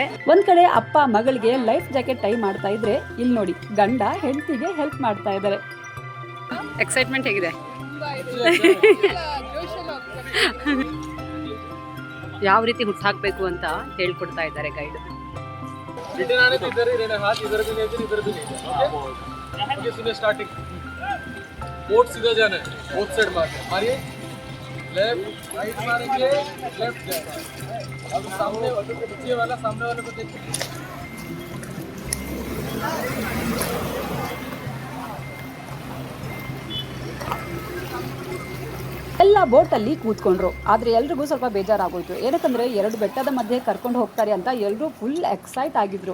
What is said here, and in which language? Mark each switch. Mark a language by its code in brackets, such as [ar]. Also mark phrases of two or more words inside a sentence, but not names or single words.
[kn] ಒಂದ್ ಕಡೆ ಅಪ್ಪ ಮಗಳಿಗೆ [en] life jacket tie [kn] ಮಾಡ್ತಾ ಇದ್ರೆ, ಇಲ್ಲಿ ನೋಡಿ ಗಂಡ ಹೆಂಡತಿಗೆ ಹೆಲ್ಪ್ ಮಾಡ್ತಾ ಇದ್ದಾರೆ. ಎಕ್ಸೈಟ್ಮೆಂಟ್ ಹೇಗಿದೆ? ಯಾವ ರೀತಿ ಹುಟ್ಟಾಕಬೇಕು ಅಂತ ಹೇಳ್ಕೊಡ್ತಾ ಇದ್ದಾರೆ ಗೈಡ್. [en] starting boat [hi] सीधा जाना है, [en] both side [hi] मारना, मारिए, [en] left right [hi] मारेंगे, लेफ्ट जाएगा. अब सामने वाले को पीछे वाला, सामने वाले को देखिए. [kn] ಎಲ್ಲ ಬೋಟಲ್ಲಿ ಕೂತ್ಕೊಂಡ್ರು. ಆದರೆ ಎಲ್ರಿಗೂ ಸ್ವಲ್ಪ ಬೇಜಾರಾಗೋಯ್ತು. ಏನಕ್ಕಂದ್ರೆ 2 ಬೆಟ್ಟದ ಮಧ್ಯೆ ಕರ್ಕೊಂಡು ಹೋಗ್ತಾರೆ ಅಂತ ಎಲ್ಲರೂ [en] full excite [kn] ಆಗಿದ್ರು.